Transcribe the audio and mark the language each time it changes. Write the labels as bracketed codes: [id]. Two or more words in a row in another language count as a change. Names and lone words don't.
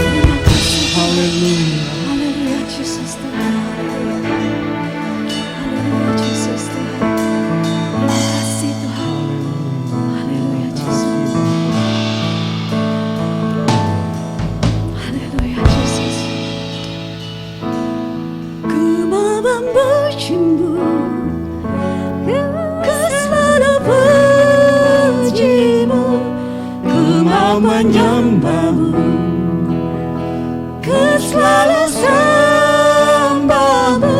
[id] Haleluya. Haleluya Jesus Tuhan. Haleluya Jesus Tuhan. Terima kasih Tuhan. Haleluya Jesus. Haleluya Jesus. Ku mau memujimu, ku selalu pujimu, ku mau menyembahmu, ku selalu sembahmu.